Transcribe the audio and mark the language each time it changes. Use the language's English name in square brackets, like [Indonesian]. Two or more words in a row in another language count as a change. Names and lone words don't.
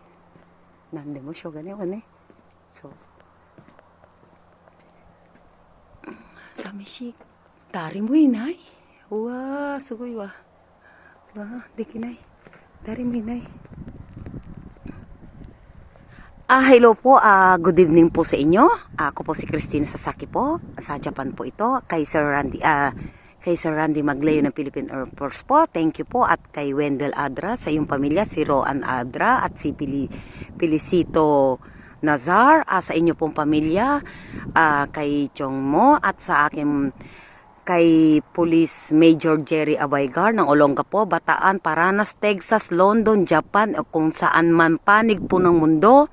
[Japanese] 何でもしょうがないわね。そう。寂しい。誰もいない。うわー、すごいわ。うわー、できない。誰もいない。 [Filipino] Hello po, [English] good evening [Filipino] po sa inyo. Ako po si Christina Sasaki po, sa Japan po ito. Kay Sir Randy Magleo ng Philippine Air Force po. [English] Thank you [Filipino] po. At kay Wendell Adra, sa iyong pamilya, si Roan Adra at si Felicito Nazar, sa inyo pong pamilya, kay Chong Mo at sa aking kay Police Major Jerry Abaygar ng Olongapo, Bataan, Paranas, Texas, London, Japan, o kung saan man panig po ng mundo.